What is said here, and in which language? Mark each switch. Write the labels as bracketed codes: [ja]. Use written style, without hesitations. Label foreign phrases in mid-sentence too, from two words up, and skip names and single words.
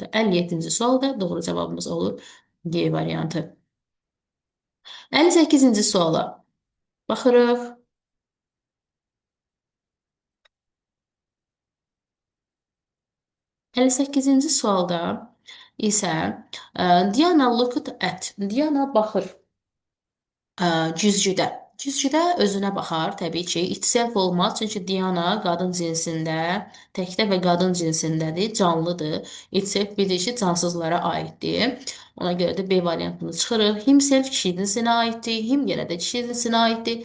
[az] 57-ci sualda doğru cavabımız olur D variantı. 58-ci suala baxırıq. 58-ci sualda isə Diana [en] looked at. [az] Diana baxır güzgüdə. Güzgüdə özünə baxar, təbii ki, itself olmaz, çünki Diana qadın cinsində, təkdə və qadın cinsindədir, canlıdır. Itself bilir ki, cansızlara aiddir. Ona görə də B variantını çıxırıq. Himself kişi cinsinə aiddir, him yenə də kişi cinsinə aiddir.